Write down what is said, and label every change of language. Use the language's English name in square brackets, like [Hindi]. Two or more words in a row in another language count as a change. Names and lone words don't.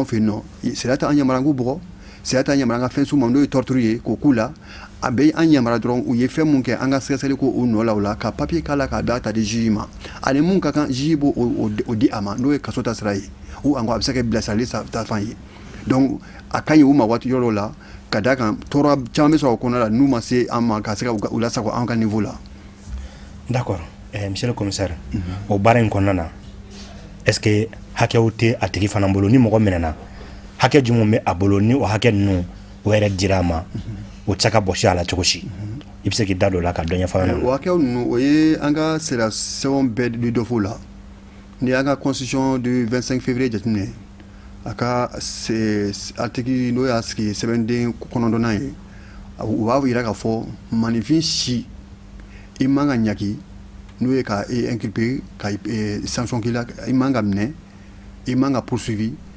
[Bambara] fɛ yen nɔ sariya t'an yamaruya k'u bɔgɔ sariya t'an yamaruya an ka fɛn s'u ma n'o ye torture ye k'o k'u la a bɛ an yamaruya dɔrɔn u ye fɛn mun kɛ an ka sɛgɛsɛgɛli ko o nɔ la o la ka papier k'a la k'a bila ta di juge ma ani mun ka kan juge b'o o di a ma n'o ye kaso ta sira ye [French] ou encore [Bambara] a bɛ se ka bilasirali ta fan ye donc a ka ɲi u ma waati yɔrɔ la ka d'a kan tɔɔrɔ caman bɛ sɔrɔ o kɔnɔna la n'u ma se an ma ka se ka u lasago an ka niveau la. [French] D'accord. Monsieur le commissaire, [Bambara] o baara in kɔnɔna na [French] est ce que [Bambara] hakɛw tɛ a tigi fana bolo ni mɔgɔ minɛna hakɛ jumɛn bɛ a bolo ni o hakɛ ninnu o yɛrɛ dira a ma o tɛ se ka bɔsi a la cogo si i bɛ se k'i da don o la ka dɔ ɲɛfɔ an ɲɛna. O hakɛw ninnu o ye an ka sariya sɛbɛnw bɛɛ di dɔ fɔ o la ni y'an ka [French] constitution du 25 février [Bambara] jateminɛ a ka article n'o y'a sigi sɛbɛnden 9 ye u b'a jira k'a fɔ maninfin si i man ka ɲaki n'o ye ka inculper ka sanction k'i la i man ka minɛ i man ka poursuivi